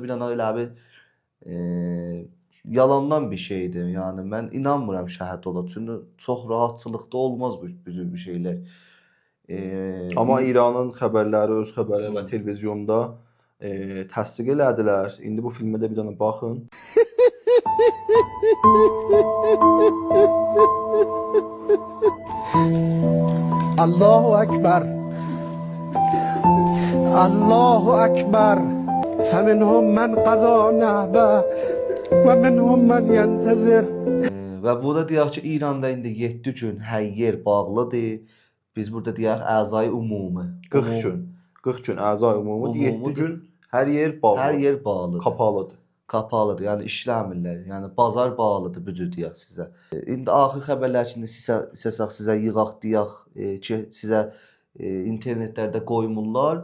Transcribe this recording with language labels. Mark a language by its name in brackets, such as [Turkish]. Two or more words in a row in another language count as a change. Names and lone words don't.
[Azerbaijani] Hamısı bir dənə elə bir yalandan bir şeydir. Yəni mən inanmıram şəhid ola. Çünki çox rahatçılıqda olmaz bu cür bir şeylər. Amma İranın xəbərləri, öz xəbərləri və Hı. televizyonda təsdiq elədilər. İndi bu filmə də bir dənə baxın. [Arabic] الله أكبر الله أكبر فمنهم من قضى نهبه ومنهم من ينتظر. [Azerbaijani] Və burada deyək ki, İranda indi 7 gün hər yer bağlıdır. Biz burada deyək əzai ümumi. 40 gün. 40 gün əza ümumi, 7 Ümumi gün hər yer bağlıdır. Hər yer bağlıdır. Kapalıdır. Kapalıdır. Yəni işləmirlər. Yəni bazar bağlıdır bu cür deyək sizə. İndi axır xəbərlər ki, sizə yığaq deyək ki, sizə internetlərdə qoymurlar.